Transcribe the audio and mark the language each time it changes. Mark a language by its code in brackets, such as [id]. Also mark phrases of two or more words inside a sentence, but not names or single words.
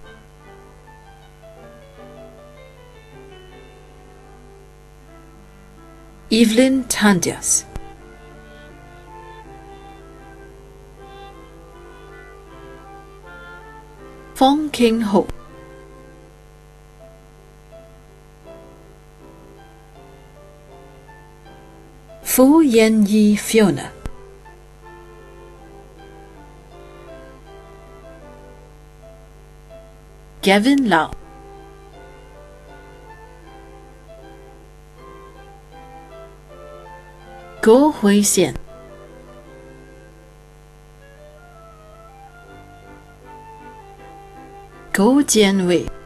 [en] Evelyn Tandias Fong King Ho Fu Yen Yi Fiona Gavin Lau Go Hui Xian Go Jian Wei